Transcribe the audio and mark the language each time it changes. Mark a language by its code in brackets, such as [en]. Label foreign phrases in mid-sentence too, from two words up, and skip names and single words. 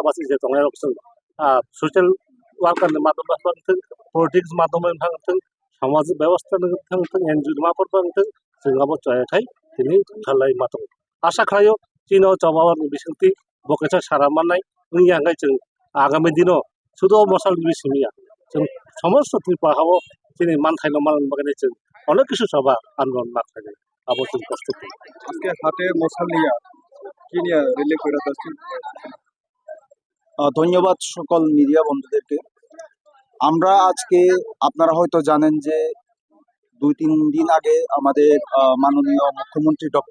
[trp] भाषी जे दंनाय जों ससियेल वार्कारनि माध्यम थांथों पलिटिक्स माध्यम थांथों समाज व्यवस्था थांथों एनजिअ माफोर थांथों जोंहाबो चयाखाय दिनै खालाय माथों आशा खालायो चिनो जवाबनि बिसंति बकेसा सारा माननाय उननि आंगाय जों आगामी दिनाव शुद्ध मसाल बिसमिया जों समस्त त्रिपुरायाव दिनै मानथायल मान बागै जों अनेक किसु सभा आन्दोलन माखायनाय आबो जों प्रस्तुत [bn] আজকে হাতে মশালিয়া কিনিয়া রিলে কইরা যাচ্ছে ধন্যবাদ সকল মিডিয়া বন্ধুদেরকে আমরা আজকে আপনারা হয়তো জানেন যে 2-3 দিন আগে আমাদের মাননীয় মুখ্যমন্ত্রী ডক্টর